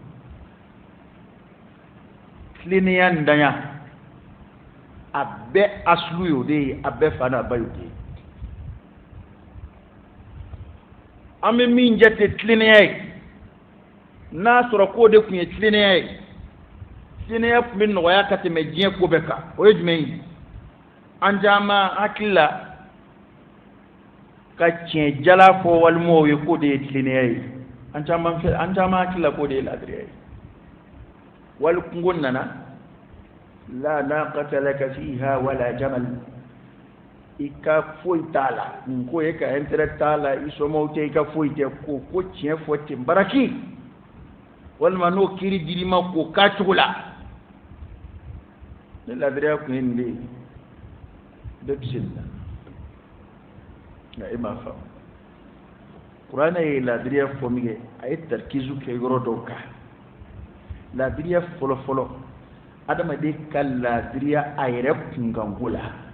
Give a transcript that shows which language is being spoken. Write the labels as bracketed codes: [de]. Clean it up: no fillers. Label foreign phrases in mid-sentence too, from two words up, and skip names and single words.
[bm] tilennenya ntanya a bɛɛ asulu y'o de ye a bɛɛ fa n'a ba y'o de ye an bɛ min jate tilennenya ye n'a sɔrɔ k'o de tun ye tilennenya ye tilennenya tun bɛ nɔgɔya ka tɛmɛ diɲɛ ko bɛɛ kan o ye jumɛn ye an caman hakili la ka tiɲɛ jala fɔ walimaw ye k'o de ye tilennenya ye an caman hakili la k'o de ye ladiriya ye wali kungo nana [ar] لا ناقة لك فيها ولا جمل [bm] i ka foyi t'a la nin ko ye ka intérêt t'a la i somɔgɔw tɛ i ka foyi tɛ ko tiɲɛ fɔ ten baraki walima n'o kiiri dir'i ma k'o k'a cogo la ni ladiriya kun ye nin de ye bɛɛ bɛ se nin na nka e m'a faamu kuranɛ ye ladiriya fɔ min kɛ a ye tarikizu kɛ yɔrɔ dɔw kan ladiriya fɔlɔfɔlɔ adamaden ka ladiriya a yɛrɛ kunkanko la